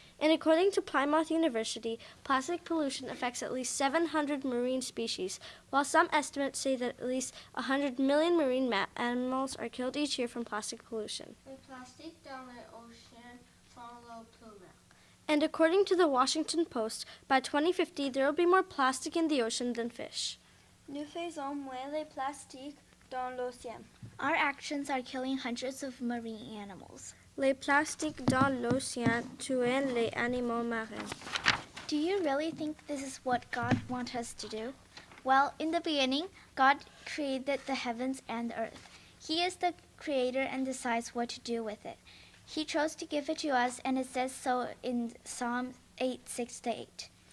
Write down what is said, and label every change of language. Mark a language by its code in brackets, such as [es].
[en] And according to Plymouth University, plastic pollution affects at least 700 marine species, while some estimates say that at least 100 million marine animals are killed each year from plastic pollution. With plastic down the ocean, follow plume. And according to the Washington Post, by 2050 there will be more plastic in the ocean than fish. [fr] Nous faisons moins les plastiques dans l'océan. [en] Our actions are killing hundreds of marine animals. [fr] Les plastiques dans l'océan tuent les animaux marins. [en] Do you really think this is what God wants us to do? Well, in the beginning, God created the heavens and the earth. He is the creator and decides what to do with it. He chose to give it to us, and it says so in Psalm 8:6-8.